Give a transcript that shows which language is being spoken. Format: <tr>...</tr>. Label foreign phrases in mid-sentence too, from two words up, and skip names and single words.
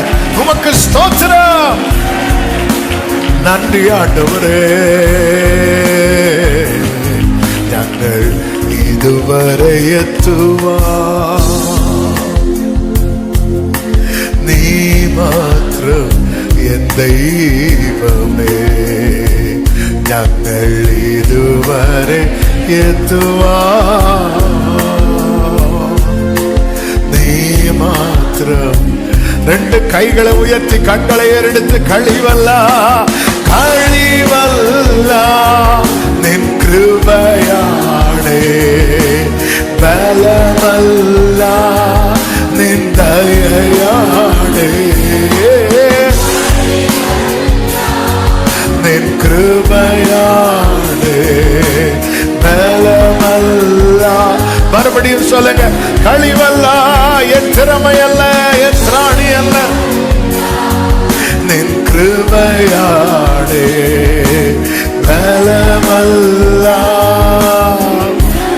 <ta>உமக்கு ஸ்தோத்திரம். நன்றி ஆண்டவரே. நாங்கள் இதுவரை எத்துவான் நீ மாத்திரம் என் தெய்வமே.</ta> <ml>ഞങ്ങൾ ഇതുവരെ നീ മാത്രം. രണ്ട് കൈകളെ ഉയർത്തി കണ്ണുകളെ ഏറെടുത്ത് കഴിവല്ല നിൻ കൃപയാണേ, ബലമല്ല നിൻ ദയയാണേ, നിൻ കൃപയാണേ, ബലമല്ല.</ml> <ta>மறுபடியும் சொல்லுங்க. கழிவல்ல, என் திறமையல்ல, என் திராணி அல்ல, நின் கிருபையாடே, பலமல்ல.</ta>